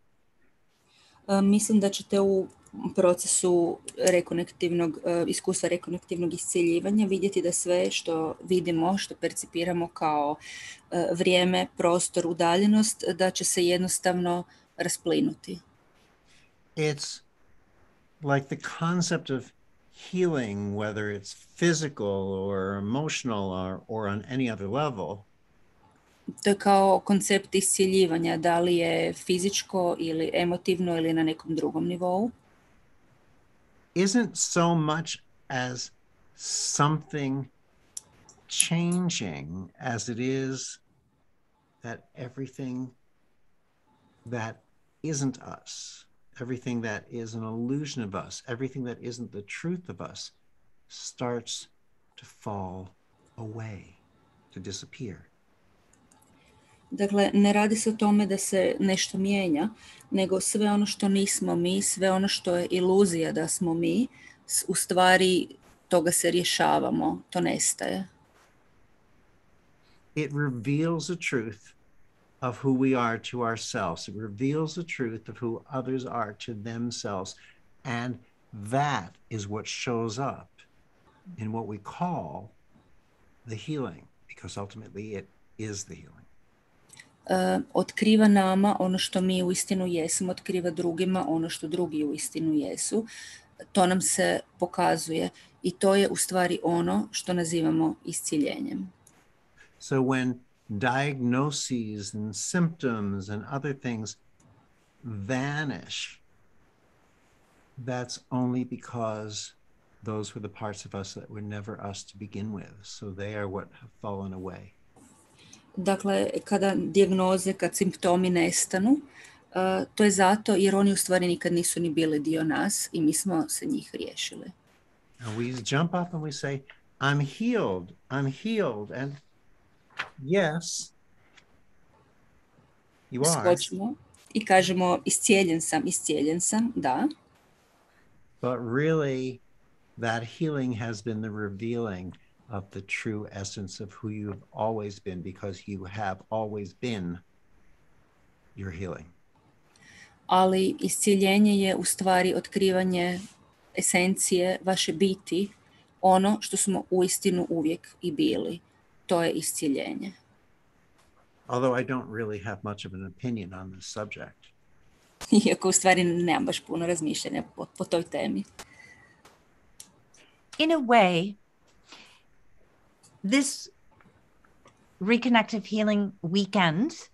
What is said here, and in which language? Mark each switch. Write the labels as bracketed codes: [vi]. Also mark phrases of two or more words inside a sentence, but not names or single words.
[bs] Mislim da ćete u procesu iskustva rekonektivnog iscjeljivanja vidjeti da sve što vidimo, što percipiramo kao vrijeme, prostor, udaljenost, da će se jednostavno rasplinuti. [en] It's like the concept of healing, whether it's physical or emotional or on any other level. [bs] To je kao koncept iscjeljivanja, da li je fizičko ili emotivno ili na nekom drugom nivou. [en] Isn't so much as something changing as it is that everything that isn't us, everything that is an illusion of us, everything that isn't the truth of us starts to fall away, to disappear. [bs] Dakle, ne radi se o tome da se nešto mijenja, nego sve ono što nismo mi, sve ono što je iluzija da smo mi, u stvari toga se rješavamo, to nestaje. [en] It reveals the truth of who we are to ourselves. It reveals the truth of who others are to themselves. And that is what shows up in what we call the healing, because ultimately it is the healing. [bs] Otkriva nama ono što mi uistinu jesmo, otkriva drugima ono što drugi uistinu jesu. To nam se pokazuje i to je u stvari ono što nazivamo iscjeljenjem. [en] So when diagnoses and symptoms and other things vanish, that's only because those were the parts of us that were never us to begin with. So they are what have fallen away. [bs] Dakle, kada dijagnoze, kad simptomi nestanu, to je zato jer oni u stvari nikad nisu ni bili dio nas i mi smo se njih riješili. [en] And we jump up and we say, I'm healed. And yes, you are. [bs] Skočimo i kažemo iscijeljen sam, da. [en] But really, that healing has been the revealing of the true essence of who you have always been, because you have always been your healing. [bs] Ali iscjeljenje je u stvari otkrivanje esencije vaše biti, ono što smo uistinu uvijek i bili. To je iscjeljenje. [en] Although I don't really have much of an opinion on this subject. [bs] Iako u stvari nemam baš puno razmišljanja po toj temi. [en] In a way, this Reconnective Healing weekend